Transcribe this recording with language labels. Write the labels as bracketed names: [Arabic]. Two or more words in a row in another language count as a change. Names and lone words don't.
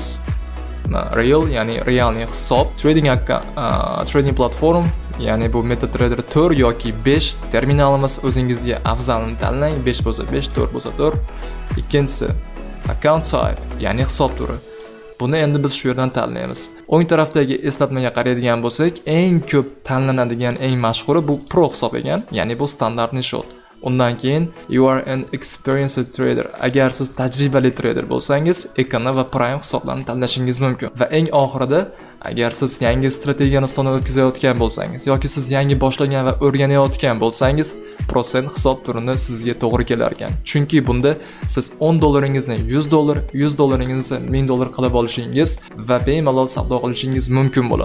[Uzbek] Real ya'ni realniy hisob, [English] trading platform, [Uzbek] ya'ni bu MetaTrader 4 yoki 5 terminalimiz o'zingizga afzalini tanlang. 5 bo'lsa 5, 4 bo'lsa 4. Ikkinchisi [English] account type, [Uzbek] ya'ni hisob turi. Buni endi biz shu yerdan tanlaymiz. O'ng tarafdagi eslatmaga qaraydigan bo'lsak, eng ko'p tanlanadigan, eng mashhuri bu Pro hisob ekan, ya'ni bu [Russian] стандартный счёт. [Uzbek] Undan keyin [English] you are an experienced trader. [Uzbek] Agar siz tajribali trader bo'lsangiz, Econo va Prime hisoblarni tanlashingiz mumkin. Va eng oxirida, agar siz yangi strategiyani sinovdan o'tkazayotgan bo'lsangiz yoki siz yangi boshlagan va o'rganayotgan bo'lsangiz, prosent hisob turini sizga to'g'ri kelar ekan. Chunki bunda siz $10 $100, $100 $1000 qilib olishingiz va bemalol savdo qilishingiz mumkin bo'ladi.